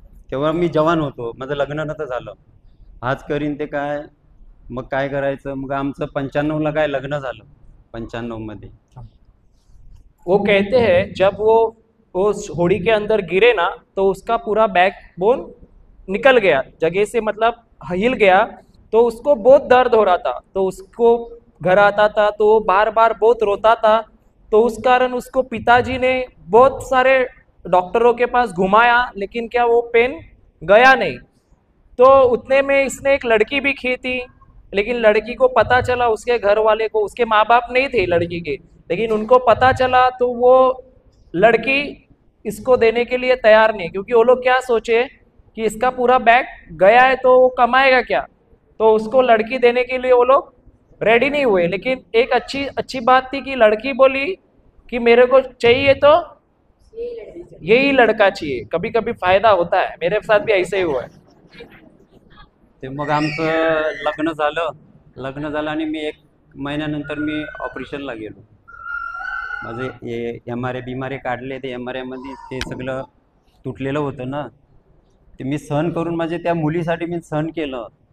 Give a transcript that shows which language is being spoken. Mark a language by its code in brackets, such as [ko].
[mr] तेव्हा मी जवान होतो, माझं लग्न नव्हतं झालं. हाच करीन ते काय, मग काय करायचं. मग आमचं 95ला काय लग्न झालं, 95 मध्ये। [hi] वो कहते हैं जब वो उस होड़ी के अंदर गिरे ना, तो उसका पूरा बैकबोन निकल गया जगह से, मतलब हिल गया। तो उसको बहुत दर्द हो रहा था, तो उसको घर आता था तो वो बार बार बहुत रोता था। तो उस कारण उसको पिताजी ने बहुत सारे डॉक्टरों के पास घुमाया, लेकिन क्या वो पेन गया नहीं। तो उतने में इसने एक लड़की भी की थी, लेकिन लड़की को पता चला, उसके घर वाले को, उसके माँ बाप नहीं थे लड़की के, लेकिन उनको पता चला, तो वो लड़की इसको देने के लिए तैयार नहीं, क्योंकि वो लोग क्या सोचे कि इसका पूरा बैग गया है तो वो कमाएगा क्या। तो उसको लड़की देने के लिए वो लोग रेडी नहीं हुए। लेकिन एक अच्छी अच्छी बात थी कि लड़की बोली कि मेरे को चाहिए तो यही लड़का चाहिए। कभी कभी फायदा होता है, मेरे साथ भी ऐसे ही हुआ है। [mr] ते मग आमचं लग्न झालं आणि मी 1 महिन्यानंतर मी ऑपरेशनला गेलो. माझे एम आर ए बिमारे काढले. ते एम आर आयमध्ये ते सगळं तुटलेलं होतं ना, ते मी सहन करून माझे त्या मुलीसाठी मी सहन केलं.